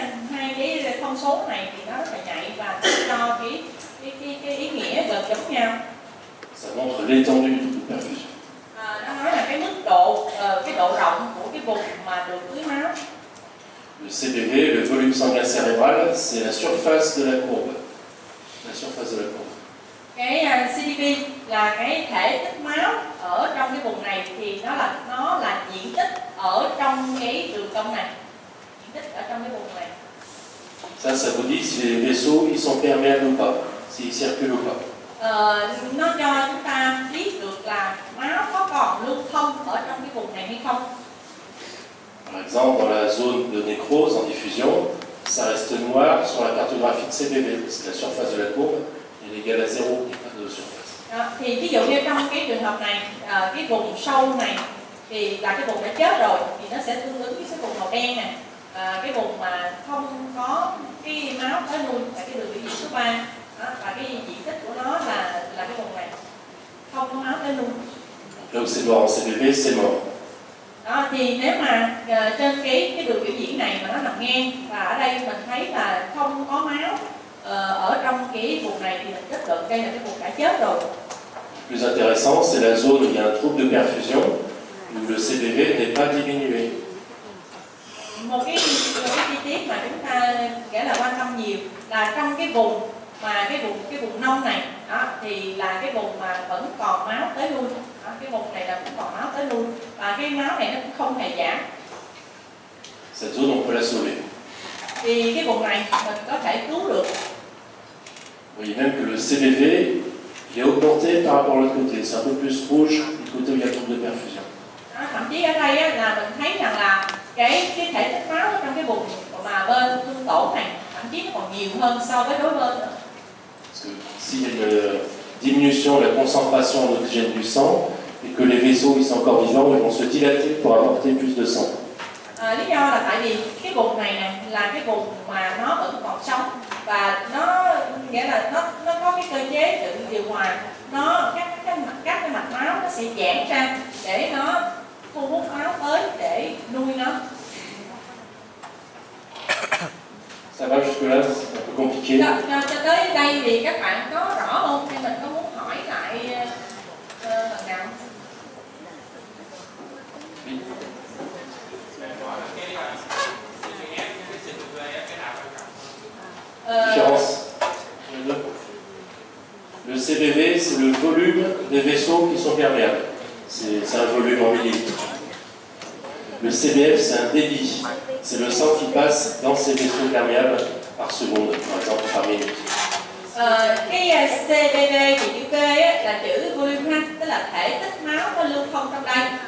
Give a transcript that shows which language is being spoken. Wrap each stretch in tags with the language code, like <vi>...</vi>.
<vi>Hai cái thông số này thì nó rất là nhạy và cho cái ý nghĩa gần giống nhau.</vi> <fr>Ça montre l'étendue du trouble de perfusion.</fr> <vi>Nó nói là cái mức độ, cái độ rộng của cái vùng mà được tưới máu.</vi> <fr>Le CPV, le volume sanguin cérébral, c'est la surface de la courbe. La surface de la courbe.</fr> <vi>Cái CDP là cái thể tích máu ở trong cái vùng này thì nó là diện tích ở trong cái đường cong này, diện tích ở trong cái vùng này.</vi> <fr>Ça vous dit si les vaisseaux ils sont perméables ou pas, s'ils circulent ou pas.</fr> <vi>Nó cho chúng ta biết được là máu có còn lưu thông ở trong cái vùng này hay không.</vi> <fr>Par exemple, dans la zone de nécrose en diffusion, ça reste noir sur la cartographie de CPV, parce que la surface de la courbe est égale à 0, il n'y a pas de surface.</fr> <vi>Thì ví dụ như trong cái trường hợp này, cái vùng sâu này thì là cái vùng đã chết rồi thì nó sẽ tương ứng với cái vùng màu đen này. Cái vùng mà không có cái máu tới nuôi là cái đường biểu diễn số 3 và cái diện tích của nó là cái vùng này không có máu tới nuôi.</vi> <fr>Là où c'est noir en CPV, c'est mort.</fr> <vi>Đó, thì nếu mà trên cái đường biểu diễn này mà nó nằm ngang và ở đây mình thấy là không có máu ở trong cái vùng này thì mình kết luận đây là cái vùng đã chết rồi.</vi> <fr>Le plus intéressant, c'est la zone où il y a un trouble de perfusion, où le CPV n'est pas diminué.</fr> <vi>Một cái chi tiết mà chúng ta nghĩa là quan tâm nhiều là trong cái vùng mà cái vùng nông này đó, thì là cái vùng mà vẫn còn máu tới lui. Cái vùng này là vẫn còn máu tới lui và cái máu này nó cũng không hề giảm.</vi> <fr>Cette zone, on peut la sauver.</fr> <vi>Thì cái vùng này mình có thể cứu được.</vi> <fr>Vous voyez même que le CPV il est augmenté par rapport à l'autre côté. C'est un peu plus rouge du côté où il y a trouble de perfusion.</fr> <vi>Thậm chí ở đây là mình thấy rằng là cái thể tích máu ở trong cái vùng mà bên thương tổn này thậm chí nó còn nhiều hơn so với đối bên nữa.</vi> <fr>Parce que s'il y a une diminution de la concentration en oxygène du sang et que les vaisseaux ils sont encore vivants, ils vont se dilater pour apporter plus de sang.</fr> <vi>Lý do là tại vì cái vùng này là cái vùng mà nó vẫn còn sống và nó nghĩa là nó có cái cơ chế tự điều hòa, nó các cái mạch máu nó sẽ giãn ra để nó thu hút máu tới để nuôi nó.</vi> <fr>Ça va jusque-là, c'est un peu compliqué.</fr> <vi>Cho tới đây thì các bạn có rõ không? Hay mình có muốn hỏi lại phần nào?</vi> <fr>Différence. Le CPV, c'est le volume des vaisseaux qui sont perméables. C'est un volume en millilitres. Le CBF, c'est un débit. C'est le sang qui passe dans ces vaisseaux perméables par seconde, par exemple par minute.</fr> <vi>Cái CBV thì chữ V là chữ volume ha, tức là thể tích máu nó lưu thông trong đây.</vi>